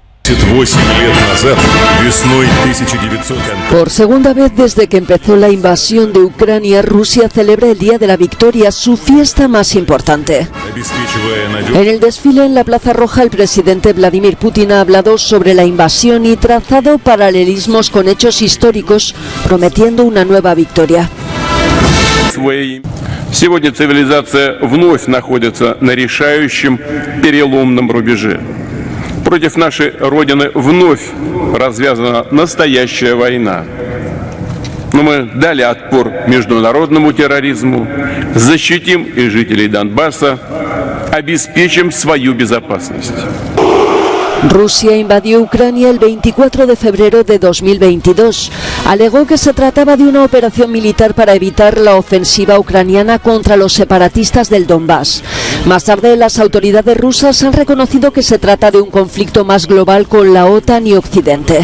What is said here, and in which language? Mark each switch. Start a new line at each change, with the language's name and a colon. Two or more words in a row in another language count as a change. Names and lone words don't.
Spanish: Por segunda vez desde que empezó la invasión de Ucrania, Rusia celebra el Día de la Victoria, su fiesta más importante. En el desfile en la Plaza Roja, el presidente Vladimir Putin ha hablado sobre la invasión y trazado paralelismos con hechos históricos, prometiendo una nueva victoria.
Russian: Сегодня цивилизация вновь находится на решающем переломном рубеже. Против нашей Родины вновь развязана настоящая война. Но мы дали отпор международному терроризму, защитим и жителей Донбасса, обеспечим свою безопасность.
Spanish: Rusia invadió Ucrania el 24 de febrero de 2022. Alegó que se trataba de una operación militar para evitar la ofensiva ucraniana contra los separatistas del Donbass. Más tarde, las autoridades rusas han reconocido que se trata de un conflicto más global con la OTAN y Occidente.